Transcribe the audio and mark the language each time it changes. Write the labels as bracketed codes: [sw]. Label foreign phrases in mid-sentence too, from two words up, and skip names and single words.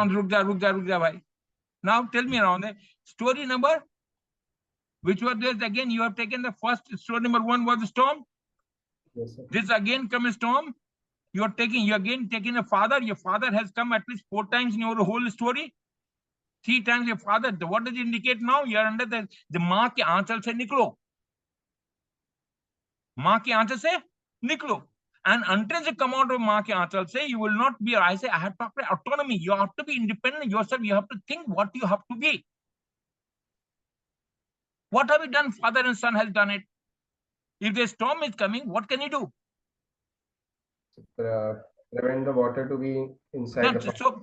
[en] Now tell me around there. Story number, which was this again? You have taken the first story number 1 was the storm. Yes, sir. This again comes a storm. You again taking a father. Your father has come at least 4 times in your whole story. 3 times your father. What does it indicate now? You are under the [hi] माँ के आंचल से निकलो. माँ के आंचल से निकलो. [en] And until you come out of [hi] माँ के आंचल से, [en] you will not be. I say I have talked about autonomy. You have to be independent yourself. You have to think what you have to be. What have you done? Father and son has done it. If the storm is coming, what can you do? Prevent the water to be inside the farm.